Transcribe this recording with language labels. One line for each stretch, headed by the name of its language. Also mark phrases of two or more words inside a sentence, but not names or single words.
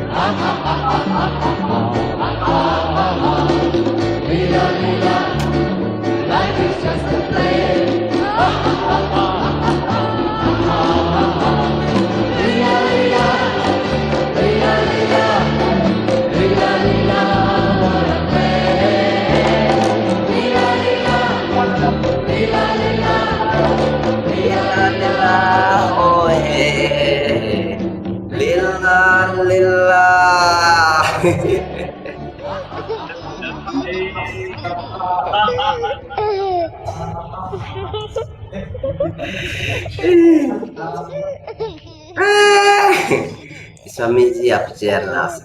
English: Lila, lila, life is just a play. Lila, lila, lila, lila, lila, lila, what a play. Lila, lila, lila, lila, lila, lila, Oh, hey. Lila Lila.
Hindi: Swamiji आप चेयर ला